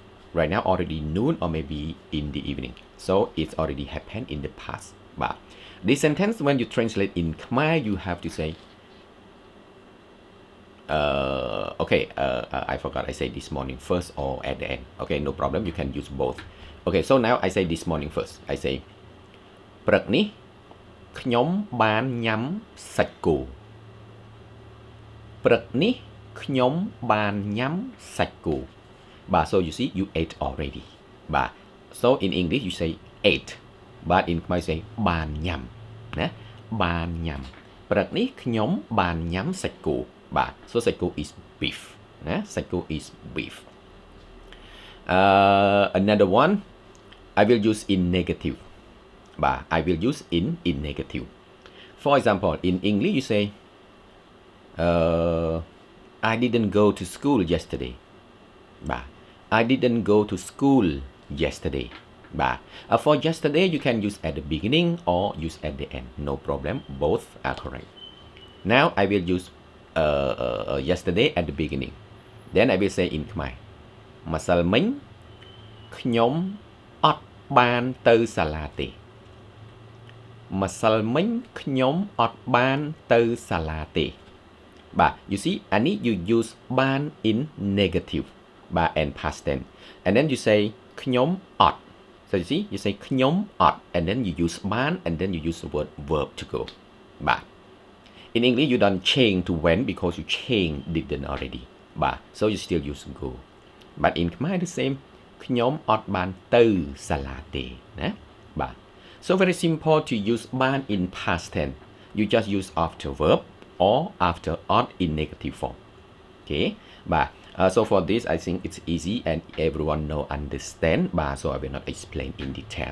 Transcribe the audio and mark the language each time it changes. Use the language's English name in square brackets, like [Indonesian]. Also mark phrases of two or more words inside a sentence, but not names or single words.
[English] Right now already noon or maybe in the evening. So it's already happened in the past. This sentence when you translate in Khmer, you have to say I forgot I say this morning first or at the end. Okay, no problem, you can use both. Okay, so now I say this morning first. I say [Khmer] ព្រឹកនេះខ្ញុំបានញ៉ាំសាច់គោ ព្រឹកនេះខ្ញុំបានញ៉ាំសាច់គោ [English] so you see you ate already. So in English you say ate, but in Khmer you say [Khmer] បានញ៉ាំ បានញ៉ាំ ព្រឹកនេះខ្ញុំបានញ៉ាំសាច់គោ [English] so saiko is beef. Saiko is beef. Another one, I will use in negative. I will use in negative. For example, in English you say, I didn't go to school yesterday. I didn't go to school yesterday. For yesterday you can use at the beginning or use at the end. No problem, both are correct. Now I will use yesterday at the beginning. Then I will say in Khmer [Khmer] ម្សិលមិញខ្ញុំអត់បានទៅសាលាទេ ម្សិលមិញខ្ញុំអត់បានទៅសាលាទេ [English] you see, I need you use BAAN in negative and past tense, and then you say [Khmer] ខ្ញុំអត់ [English] so you see, you say [Khmer] ខ្ញុំអត់ [English] and then you use BAAN and then you use the word verb to go. In English, you don't change to when because you change didn't already. So you still use go. But in Khmer, the same. [Khmer] ខ្ញុំអត់បានទៅសាលាទេ [English] So very simple to use BAAN in past tense. You just use after verb or after odd in negative form. Okay, but so for this, I think it's easy and everyone understand, but so I will not explain in detail.